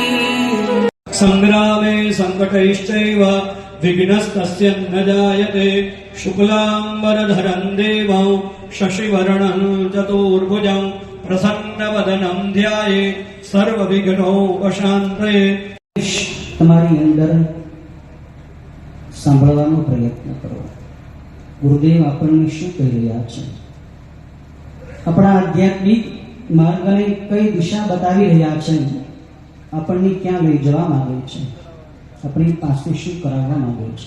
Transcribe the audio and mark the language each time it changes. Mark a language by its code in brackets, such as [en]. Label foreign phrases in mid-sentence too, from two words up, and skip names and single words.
[sa] संग्रामे संकटैश्चैव विघ्नस्तस्य न जायते शुक्लांबरधरं देवं शशिवर्णं चतुर्भुजं प्रसन्नवदनं ध्याये सर्वविघ्नोपशान्तये। [gu] તમારી અંદર સાંભળવાનો પ્રયત્ન કરો. ગુરુદેવ આપણને શું કહી રહ્યા છે, આપણા આધ્યાત્મિક માર્ગને કઈ દિશા બતાવી રહ્યા છે, આપણને ક્યાં લઈ જવા માંગે છે, આપણી પાસે શું કરાવવા માંગે છે.